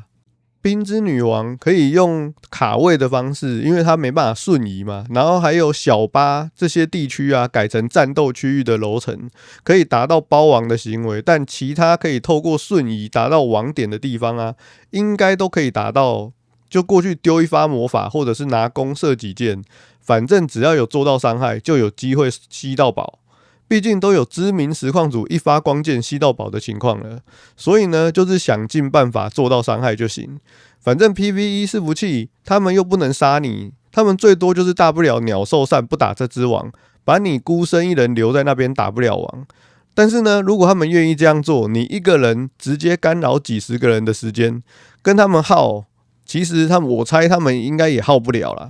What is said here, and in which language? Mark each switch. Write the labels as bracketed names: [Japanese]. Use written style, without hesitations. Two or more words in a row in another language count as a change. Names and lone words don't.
[Chinese] 冰之女王可以用卡位的方式，因為它沒辦法瞬移嘛，然後還有小巴這些地區啊改成戰鬥區域的樓層，可以達到包王的行為，但其他可以透過瞬移達到王點的地方啊，應該都可以達到，就過去丟一發魔法，或者是拿弓射幾箭，反正只要有做到傷害，就有機會吸到寶。畢竟都有知名實況主一發光劍吸到寶的情況了，所以呢，就是想盡辦法做到傷害就行。反正 PVE 伺服器他們又不能殺你，他們最多就是大不了鳥獸散不打這隻王，把你孤身一人留在那邊打不了王。但是呢，如果他們願意這樣做，你一個人直接干擾幾十個人的時間，跟他們耗，其實我猜他們應該也耗不了啦。